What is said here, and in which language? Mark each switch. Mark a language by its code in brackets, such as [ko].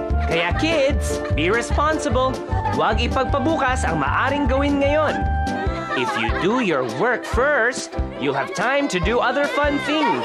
[en] Kaya kids, be responsible. [tl] Huwag ipagpabukas ang maaring gawin ngayon. [en] If you do your work first, you'll have time to do other fun things.